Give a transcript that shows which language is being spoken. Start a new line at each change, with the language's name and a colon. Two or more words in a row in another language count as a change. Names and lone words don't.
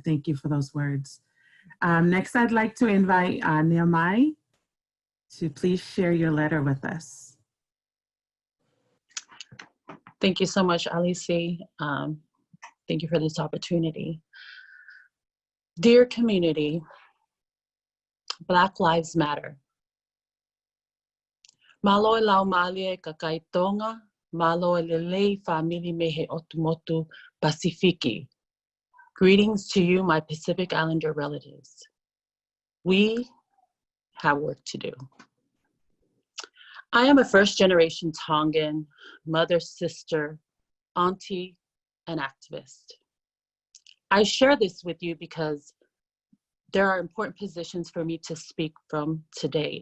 English: Thank you for those words. Next, I'd like to invite Niamai to please share your letter with us. Thank you so much, Alice. Thank you for this opportunity. Dear community, Black Lives Matter.
Tongan: Malo lau malie kakaitonga, malo lele family mehe otumotu Pasifiki.
English: Greetings to you, my Pacific Islander relatives. We have work to do. I am a first-generation Tongan, mother, sister, auntie, and activist. I share this with you because there are important positions for me to speak from today.